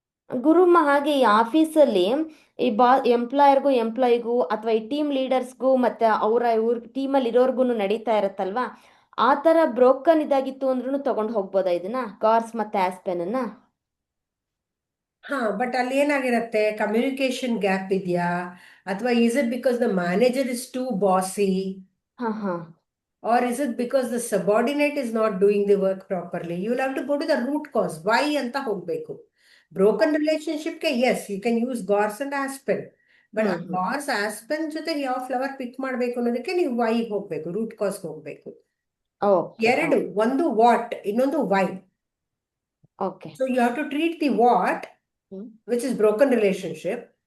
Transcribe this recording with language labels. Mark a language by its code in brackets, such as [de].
[kn] ಗುರುಮ್ಮ, ಹಾಗೆ ಈ ಆಫೀಸಲ್ಲಿ ಈ ಎಂಪ್ಲಾಯರ್ಗೂ ಎಂಪ್ಲಾಯಿಗೂ ಅಥವಾ ಈ ಟೀಮ್ ಲೀಡರ್ಸ್ಗೂ ಮತ್ತೆ ಇವ್ರ ಟೀಮಲ್ಲಿ ಇರೋರ್ಗು ನಡೀತಾ ಇರತ್ತಲ್ವಾ, ಆ ಥರ ಬ್ರೋಕನ್ ಇದಾಗಿತ್ತು ಅಂದ್ರೂ ತಗೊಂಡು ಹೋಗ್ಬೋದಾ ಇದನ್ನ, ಗಾರ್ಸ್ ಮತ್ತೆ ಆಸ್ಪೆನ್ ಅನ್ನ? ಹಾ, ಬಟ್ ಅಲ್ಲಿ ಏನಾಗಿರತ್ತೆ, ಕಮ್ಯುನಿಕೇಶನ್ ಗ್ಯಾಪ್ ಇದೆಯಾ, ಅಥವಾ [en] is it because the manager is too bossy, [kn] ಹಾ ಹಾ [en] or is it because the subordinate is not doing the work properly? You will have to go to the root cause. [kn] Why ಅಂತ ಹೋಗ್ಬೇಕು. Broken ರಿಲೇಶನ್ಶಿಪ್ಗೆ [en] yes, you can use gorse and aspen, [kn] but ಆ ಗಾರ್ಸ್ aspen ಜೊತೆಗೆ ಯಾವ flower ಪಿಕ್ ಮಾಡಬೇಕು ಅನ್ನೋದಕ್ಕೆ ನೀವು Y ಹೋಗ್ಬೇಕು, root cause ಹೋಗ್ಬೇಕು. [en] okay [kn] ಎರಡು, ಒಂದು ವಾಟ್, ಇನ್ನೊಂದು Y. [en] Okay so you have to treat the what, which is broken relationship.